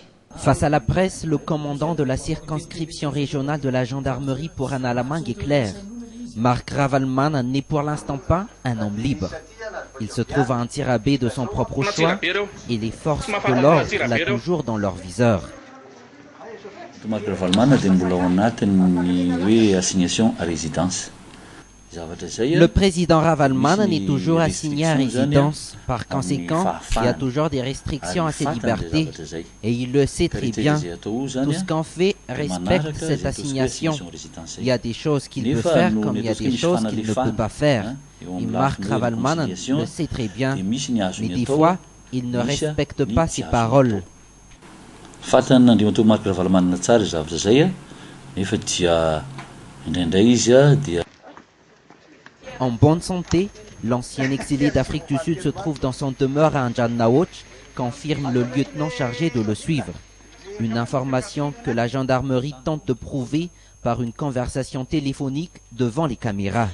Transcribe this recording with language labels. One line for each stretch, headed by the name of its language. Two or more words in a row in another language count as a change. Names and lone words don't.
French: Face à la presse, le commandant de la circonscription régionale de la gendarmerie pour Analamang est clair. Marc Ravalomanana n'est pour l'instant pas un homme libre. Il se trouve à un tirabé de son propre choix et les forces de l'ordre l'ont toujours dans leur viseur.
Malagasy: Marc Ravalomanana dia mbola ao anatin'ny hoe
French: assignation à résidence. Le président Ravalomanana est toujours assigné à résidence. Par conséquent, il y a toujours des restrictions à ses libertés. Et il le sait très bien. Tout ce qu'on fait respecte cette assignation. Il y a des choses qu'il peut faire comme il y a des choses qu'il ne peut pas faire. Et Marc Ravalomanana le sait très bien. Mais des fois, il ne respecte pas ses paroles.
Malagasy: Fantany n'andriamatoa Marc Ravalomanana tsara zavatra zay a, nefa dia indraindray izy a dia.
French: En bonne santé, l'ancien exilé d'Afrique du Sud se trouve dans son demeure à Anjan Naoch, confirme le lieutenant chargé de le suivre. Une information que la gendarmerie tente de prouver par une conversation téléphonique devant les caméras.